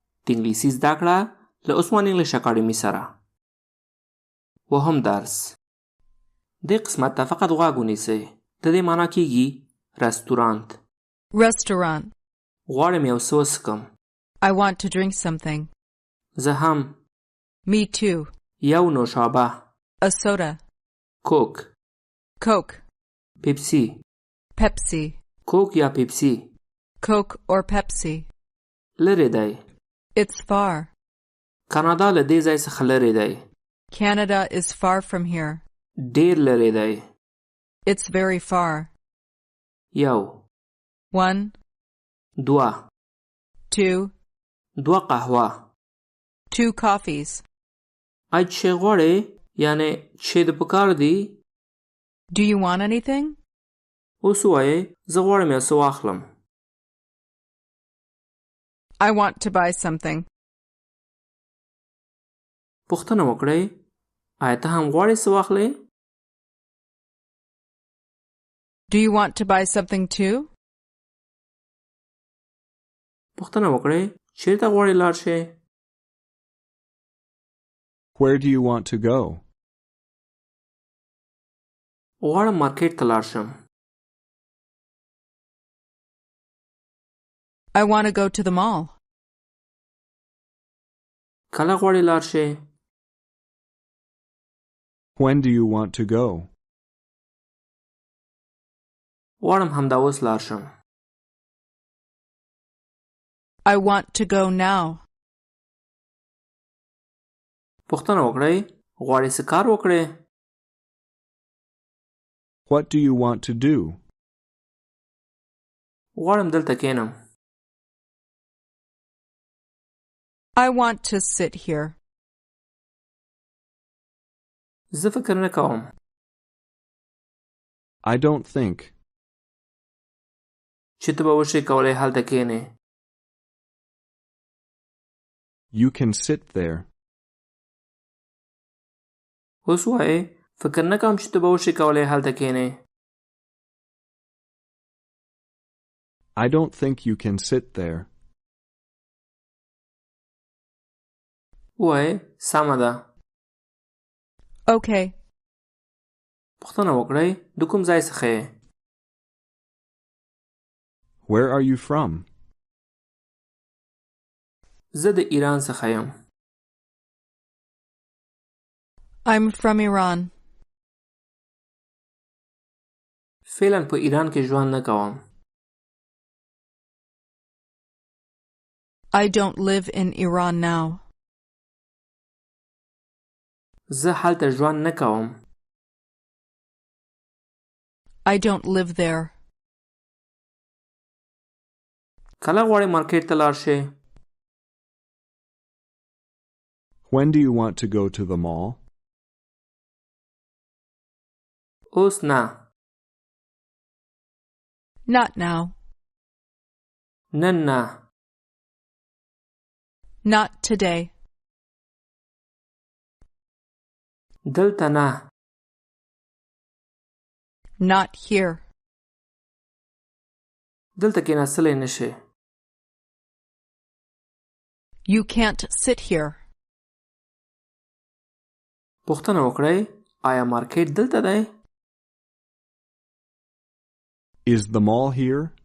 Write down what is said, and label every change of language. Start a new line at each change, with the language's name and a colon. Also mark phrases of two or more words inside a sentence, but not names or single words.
Pashto: د انګلیسي زده کړه له عثمان انګلیش اکاډمي سره. وهم درس. دې قسمت ته فقط غوږ ونیسئ. د دې معنا کیږي رستورانت.
English: Restaurant.
Pashto: غواړم یو څه وڅښم.
English: I want to drink something.
Pashto: زه هم.
English: Me too.
Pashto: یو نوشابه.
English: A soda.
Pashto: کوک. Coke. پیپسی. Pepsi. کوک یا پیپسی.
English: Coke or Pepsi.
Pashto: لرې دی.
English: It's far.
Pashto: کانادا له دې ځای څخه لرې دی.
English: Canada is far from here.
Pashto: ډیر لرې دی.
English: It's very far.
Pashto: یو. 1. 2. 2. 2 قهوه.
English: 2 coffees.
Pashto: اې چې غواړې یعنی چې د پکار دی.
English: Do you want anything?
Pashto: اوس وایې زه غواړم یو څه واخلم.
English: I want to buy something.
Pashto: پوښتنه وکړئ آیا ته هم غواړې څه واخلې؟
English: Do you want to buy something too?
Pashto: پوښتنه وکړئ چیرته غواړې لاړ شې؟
English: Where do you want to go?
Pashto: غواړم مارکیټ ته لاړ شم.
English: I want to go to the mall.
Pashto: کله غواړې لاړ شې؟
English: When do you want to go?
Pashto: غواړم همدا اوس لاړ شم.
English: I want to go now.
Pashto: پوښتنه وکړئ غواړې څه کار وکړې؟
English: What do you want to do?
Pashto: غواړم دلته کښېنم.
English: I want to sit here.
Pashto: زه فکر نه کوم.
English: I don't think.
Pashto: چې ته به وشې کولی هلته کښېنې.
English: You can sit there.
Pashto: اوس وایې فکر نه کوم چې ته به وشې کولی هلته کښېنې.
English: I don't think you can sit there.
Pashto: وایې سمه ده.
English: Okay.
Pashto: پوښتنه وکړئ د کوم ځای څخه یې؟
English: Where are you from?
Pashto: زه د ایران څخه یم.
English: I'm from Iran.
Pashto: فعلا په ایران کې ژوند نه کوم.
English: I don't live in Iran now.
Pashto: زه هلته ژوند نه کوم.
English: I don't live there.
Pashto: کله غواړې مارکیټ ته لاړ شې؟
English: When do you want to go to the mall?
Pashto: اوس نه.
English: Not now.
Pashto: نن نه.
English: Not today.
Pashto: دلته نه.
English: Not here.
Pashto: دلته کښېنستلی نه شې.
English: You can't sit here.
Pashto: پوښتنه وکړئ آیا مارکیټ دلته دی؟
English: Is the mall here?